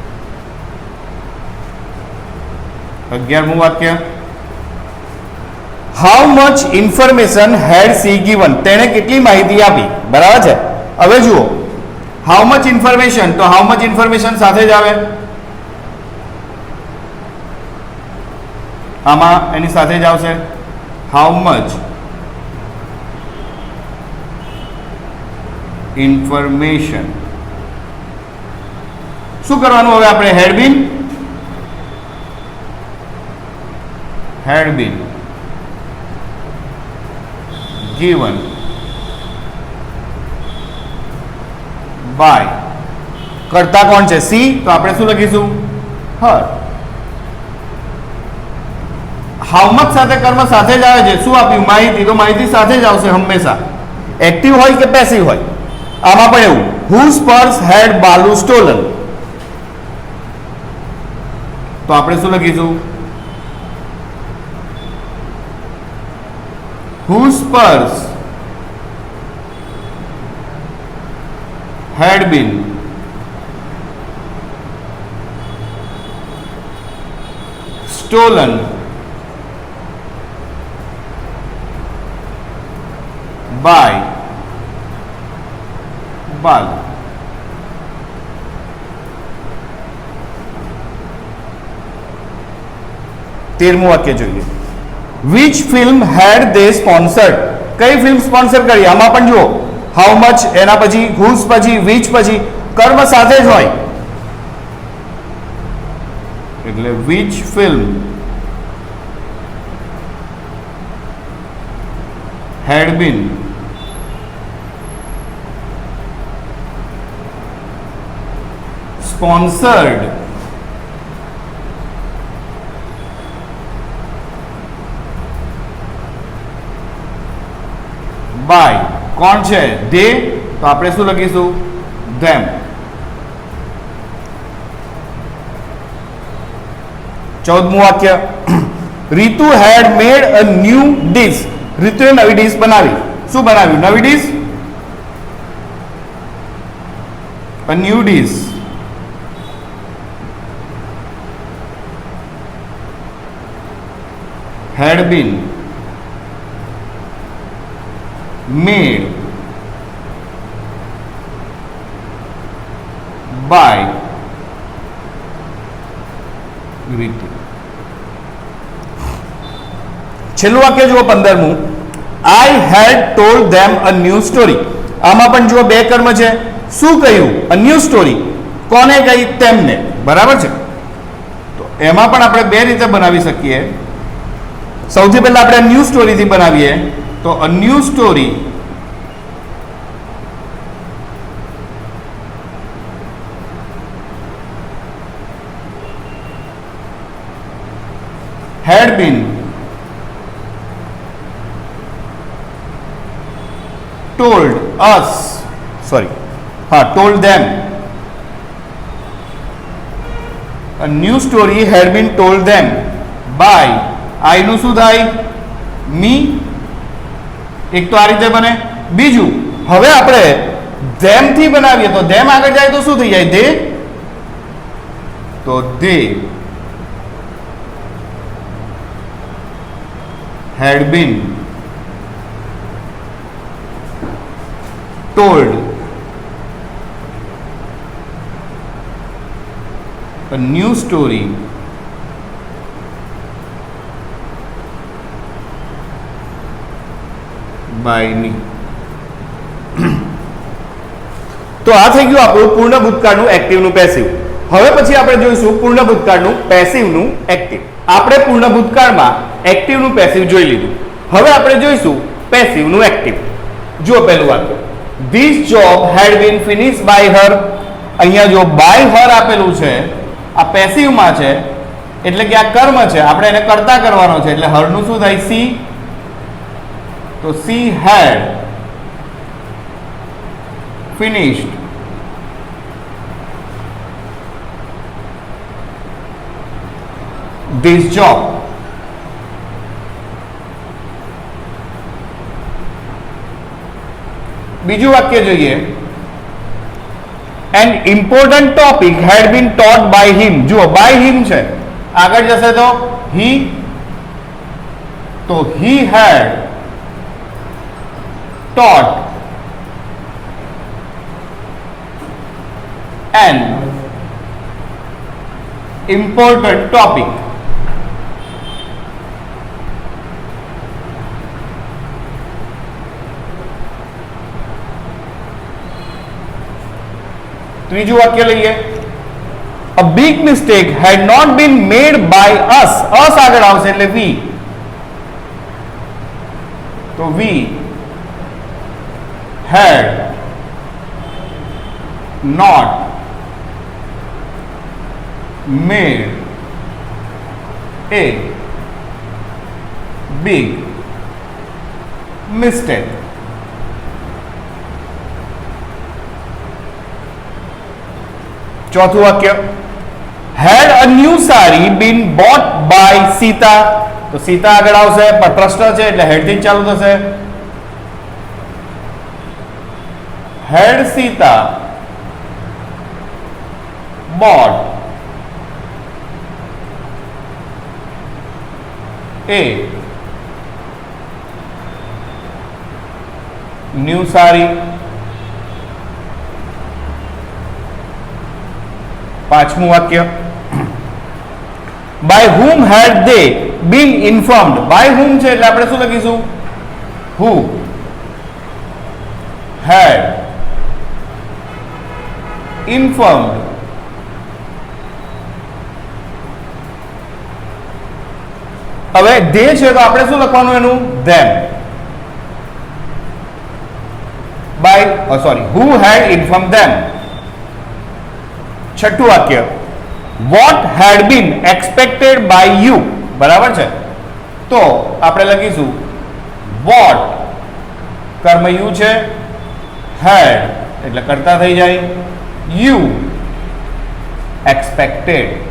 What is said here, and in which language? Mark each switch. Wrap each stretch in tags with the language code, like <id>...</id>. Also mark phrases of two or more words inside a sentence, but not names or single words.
<gu>11મું વાક્ય</gu> <en>how much information had she given</en> <gu>તેણે કેટલી માહિતી આપી બરાબર છે હવે જુઓ</gu> <en>how much information,</en> <gu>તો</gu> <en>how much information</en> <gu>સાથે જ આવે, આમાં એની સાથે જ આવશે</gu> <en>how much information.</en> <gu>શું કરવાનું હવે આપણે?</gu> <en>had been given by,</en> <gu>કરતા કોણ છે? સી. તો આપણે શું લખીશું? her.</gu> <en>how much</en> <gu>સાથે કર્મ સાથે જ આવે છે. શું આપ્યું? માહિતી. તો માહિતી સાથે જ આવશે હંમેશા, એક્ટિવ હોય કે પેસિવ હોય. આમાં પણ એવું,</gu> <en>whose purse had Balu stolen,</en> <gu>તો આપણે શું લખીશું?</gu> <en>whose purse had been stolen by Balu.</en> <gu>તેરમું વાક્ય જોઈએ.</gu> <en>which film had they sponsored,</en> <gu>કઈ ફિલ્મ સ્પોન્સર કરી? આમાં પણ જુઓ,</gu> <en>how much,</en> <gu>એના પછી હુઝ, પછી વિચ, પછી કર્મ સાથે જ હોય</gu> <en>એટલે which film had been sponsored by,</en> <gu>કોણ છે? they. તો આપણે શું લખીશું? them. ચૌદમું વાક્ય, રીતુ</gu> <en>had made a new dish,</en> <gu>રીતુએ નવી ડીશ બનાવી. શું બનાવ્યું? નવી ડીશ,</gu> <en>a new dish. had been made by Ritu.</en> <gu>છેલ્લું વાક્ય જુઓ 15મું,</gu> <en>I had told them a new story.</en> <gu>આમાં પણ જુઓ બે કર્મ છે. શું કહ્યું?</gu> <en>a new story.</en> <gu>કોને કહી? તેમને. બરાબર છે. તો એમાં પણ આપણે બે રીતે બનાવી શકીએ. સૌથી પહેલા આપણે ન્યૂ સ્ટોરીથી બનાવીએ.</gu> <en>તો a new story had been told us, told them. A new story had been told them by, I</en> <gu>નું શું થાય? મી. એક તો આ રીતે બને. બીજું, હવે આપણે them થી બનાવીએ તો them આગળ જાય તો શું થઈ જાય?</gu> <en>they. તો they had been told a new story by me.</en> <gu>તો આ થઈ ગયું આપણું પૂર્ણ ભૂતકાળનું એક્ટિવનું પેસિવ. હવે પછી આપણે જોઈશું પૂર્ણ ભૂતકાળનું પેસિવનું એક્ટિવ. આપણે પૂર્ણ ભૂતકાળમાં એક્ટિવનું પેસિવ જોઈ લીધું. હવે આપણે જોઈશું પેસિવનું એક્ટિવ. જુઓ પહેલું વાક્ય,</gu> <en>this job had been finished by her.</en> <gu>અહીંયા જો</gu> <en>by her</en> <gu>આપેલું છે, આ પેસિવમાં છે એટલે કે આ કર્મ છે, આપણે એને કરતા કરવાનો છે એટલે હરનું શું થાય?</gu> <en>સી. તો she had finished this job.</en> <gu>બીજું વાક્ય જોઈએ,</gu> <en>an important topic had been taught by him. જુઓ by him છે,</en> <gu>આગળ જશે તો</gu> <en>he, તો he had taught an important topic.</en> <gu>ત્રીજું વાક્ય લઈએ.</gu> <en>A big mistake had not been made by us.</en> <gu>us આગળ આવશે એટલે we.</gu> <en>તો we had not made a big mistake.</en> <gu>चौथું વાક્ય.</gu> <en>had a new sari been bought by Sita.</en> <gu>તો સીતા આગળ આવશે પણ પ્રશ્ન છે એટલે હેડ થી ચાલુ થશે.</gu> <en>had Sita bought a new sari.</en> <gu>પાંચમું વાક્ય.</gu> <en>by whom had they been informed. by whom</en> <gu>છે એટલે આપણે શું લખીશું?</gu> <en>who had informed</en> <gu>હવે they છે તો આપણે શું લખવાનું એનું?</gu> <en>them. by who had informed them.</en> <gu>છઠ્ઠું વાક્ય.</gu> <en>what had been expected by you.</en> <gu>બરાબર છે તો આપણે લખીશું what કર્મ you છે, had એટલે કરતા થઈ જાય,</gu> <en>you expected.</en>